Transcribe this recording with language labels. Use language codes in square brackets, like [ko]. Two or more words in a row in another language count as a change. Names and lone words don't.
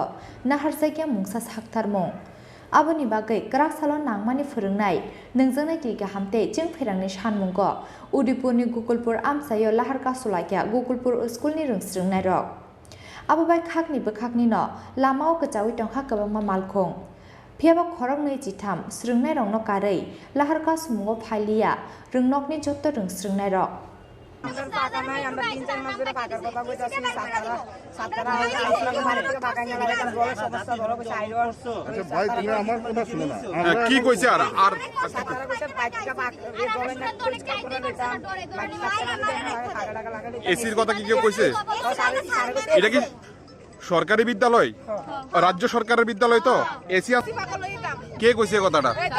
[trp] नाहार जायगा मुंसा साखथारमुं आबोनि बागै क्राकसालो नांमानि फोरोंनाय नोंजोंनाय दै गाहामते जों फेरांनि सानमुंगो उदिपुरनि गुकुलपुर आमसायो लाहार कासुलाया गुकुलपुर स्कुलनि रोंस्रोंनाय रक आबोबाय खाकनिबो खाकनिनो लामाव गोजावै टंखा गोबांमा मालखं फियाबा खरक नैजिथाम स्रोंनाय रंनो कारै लाहार कासुमुंगो फालिया रोंनकनि जत रोंस्रोंनाय रक [bn] কি কইছে আর এসির কথা কি কেউ কইছে এটা কি সরকারি বিদ্যালয় রাজ্য সরকারের বিদ্যালয় তো এসি কে কইছে কথাটা